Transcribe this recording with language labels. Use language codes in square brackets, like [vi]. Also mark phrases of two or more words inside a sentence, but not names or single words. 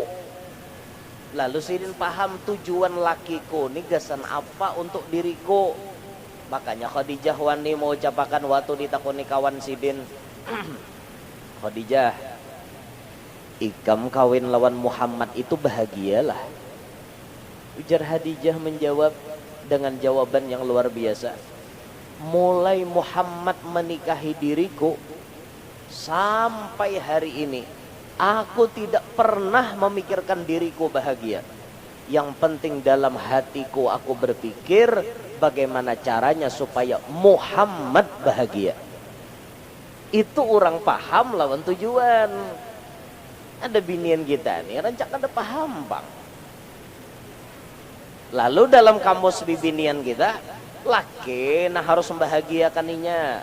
[bjn] Lalu Sidin paham tujuan laki ko nih gasan apa untuk diriku. Makanya Khadijah wani mau ucapakan waktu ditakuni kawan Sidin. Khadijah, ikam kawin lawan Muhammad itu bahagialah. [id] Ujar Khadijah menjawab dengan jawaban yang luar biasa. Mulai Muhammad menikahi diriku sampai hari ini, aku tidak pernah memikirkan diriku bahagia. Yang penting dalam hatiku aku berpikir bagaimana caranya supaya Muhammad bahagia. [bjn] Itu orang paham lawan tujuan. Ada binian kita nih rancak ada paham bang. Lalu dalam kamus bibinian kita, laki nah harus membahagiakan inya.